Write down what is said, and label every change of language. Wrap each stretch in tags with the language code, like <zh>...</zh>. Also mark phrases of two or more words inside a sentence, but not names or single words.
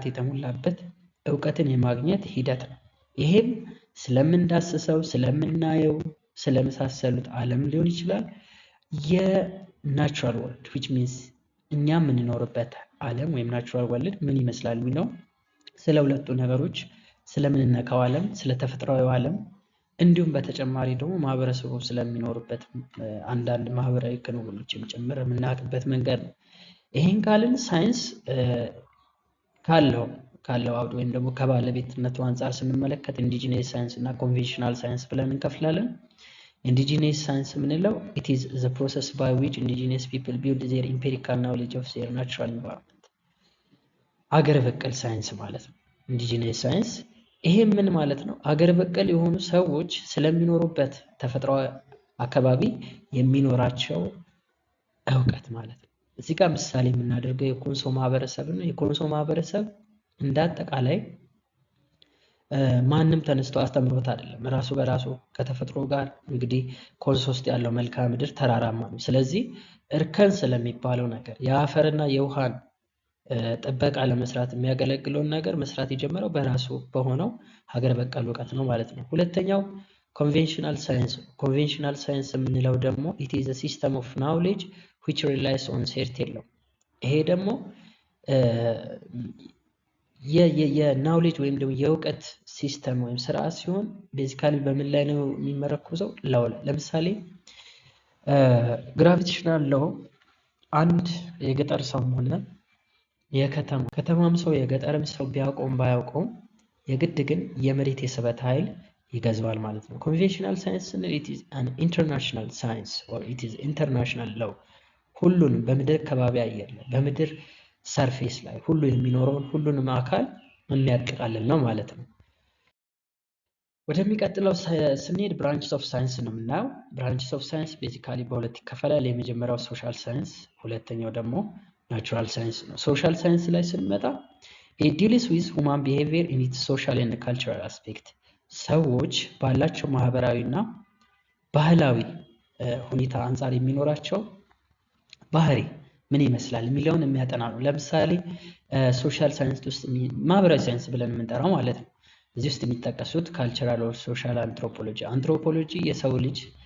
<am>የተሞላበት እውቀትን የማግኘት ሂደት ነው። ይሄም ስለምንዳስሰው፣ ስለምናየው፣ ስለመሳሰሉት ዓለም ሊሆን ይችላል። የናቹራል</am> <en>world which means</en> <am>እኛ የምንኖርበት ዓለም ወይም</am> <en>natural world</en> <am>ምን ይመስላል ነው። ስለ ሁለቱ ነገሮች ስለምንነካው ዓለም፣ ስለ ተፈጥሯዊ ዓለም እንዲሁም በተጨማሪ ደግሞ ማህበረሰቡ ስለሚኖርበት አንዳንድ ማህበራዊ ክንውኖችም ጭምር የምናውቅበት መንገድ ነው። ይሄን ካልን ሳይንስ ካለው አውድ ወይም ደግሞ ከባለቤትነቱ አንጻር ስንመለከት</am> <en>indigenous science</en> <am>እና</am> <en>conventional science</en> <am>ብለን እንከፍላለን።</am> <en>indigenous science</en> <am>የምንለው</am> <en>it is the process by which indigenous people build their empirical knowledge of their natural environment</en> <am>አገር በቀል ሳይንስ ማለት ነው</am> <en>indigenous science።</en> <am>ይሄ ምን ማለት ነው? አገር በቀል የሆኑ ሰዎች ስለሚኖሩበት ተፈጥሯዊ አካባቢ የሚኖራቸው እውቀት ማለት ነው። እዚህ ጋር ምሳሌ የምናደርገው የኮንሶ ማህበረሰብ ነው። የኮንሶ ማህበረሰብ እንዳጠቃላይ ማንም ተነስቶ አስተምሮት አይደለም። ራሱ በራሱ ከተፈጥሮ ጋር እንግዲህ ኮንሶ ውስጥ ያለው መልክዓ ምድር ተራራማ ነው። ስለዚህ እርከን ስለሚባለው ነገር የአፈርና የውሃን ጥበቃ ለመስራት የሚያገለግለውን ነገር መስራት የጀመረው በራሱ በሆነው ሀገር በቀል እውቀት ነው ማለት ነው። ሁለተኛው</am> <en>conventional science። conventional science</en> <am>የምንለው ደግሞ</am> <en>it is a system of knowledge which relies on certain law።</en> <am>ይሄ ደግሞ የናውሌጅ ወይም ደግሞ የእውቀት ሲስተም ወይም ስርዓት ሲሆን ቤዚካሊ በምን ላይ ነው የሚመረኮዘው? ላው ላይ። ለምሳሌ</am> <en>gravitational law</en> <am>አንድ የገጠር ሰው ሆነ የከተማም ሰው የገጠርም ሰው ቢያውቀውም ባያውቀውም የግድ ግን የመሬት የስበት ኃይል ይገዛዋል ማለት ነው።</am> <en>conventional science</en> <am>ስንል</am> <en>it is an international science or it is international law</en> <am>ሁሉንም በምድር ከባቢ አየር ላይ በምድር ሰርፌስ ላይ ሁሉ የሚኖረውን ሁሉንም አካል የሚያጠቃልል ነው ማለት ነው። ወደሚቀጥለው ስንሄድ</am> <en>branches of science</en> <am>ነው የምናየው።</am> <en>branches of science</en> <am>ቤዚካሊ በሁለት ይከፈላል። የመጀመሪያው</am> <en>social science፣</en> <am>ሁለተኛው ደግሞ</am> <en>natural science</en> <am>ነው።</am> <en>social science</en> <am>ላይ ስንመጣ</am> <en>it deals with human behavior in its social and cultural aspect</en> <am>ሰዎች ባላቸው ማህበራዊና ባህላዊ ሁኔታ አንጻር የሚኖራቸው ባህሪ ምን ይመስላል የሚለውን የሚያጠና ነው። ለምሳሌ</am> <en>social science</en> <am>ውስጥ ማህበራዊ ሳይንስ ብለን የምንጠራው ማለት ነው እዚህ ውስጥ የሚጠቀሱት</am> <en>cultural or social anthropology።</en> <am>አንትሮፖሎጂ የሰው ልጅ</am>